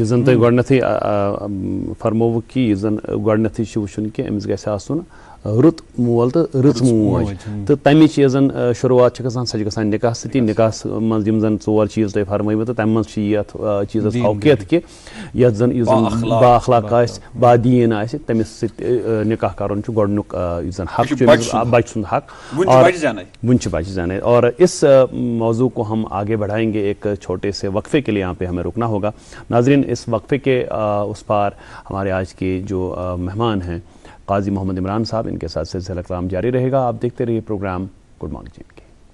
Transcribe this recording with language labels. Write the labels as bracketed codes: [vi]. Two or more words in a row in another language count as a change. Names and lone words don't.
[ks] یہِ زن تۄہہِ گۄڈنیتھٕے فرمووُ کہِ یہِ زن گۄڈنیتھٕے چھُ وٕچھُن کہِ أمِس گژھِ آسُن رُت مول تہٕ رٕژ موج، تہٕ تمِچ یۄس زن شروعات چھِ گژھان سۄ چھِ گژھان نکاح سۭتی۔ نکاحس منٛز یِم زن ژور چیٖز تۄہہِ فرمٲیوٕ تہٕ تمہِ منٛز چھِ یتھ چیٖزس فوقیت کہِ یتھ زن یُس زن با اخلاق آسہِ، با دیٖن آسہِ، تٔمِس سۭتۍ نکاح کرُن چھُ گۄڈنیُک یُس زن حق چھُ بچہٕ سُنٛد حق، बुंच बच जाने। [hi] और इस मौजू को हम आगे बढ़ाएंगे एक छोटे से वक्फे के लिए, यहाँ पे हमें रुकना होगा। नाजरीन, इस वक्फे के उस पार हमारे आज के जो मेहमान हैं काजी मोहम्मद इमरान साहब, इनके साथ सिलसिला कलाम जारी रहेगा। आप देखते रहिए प्रोग्राम गुड मॉर्निंग जी के।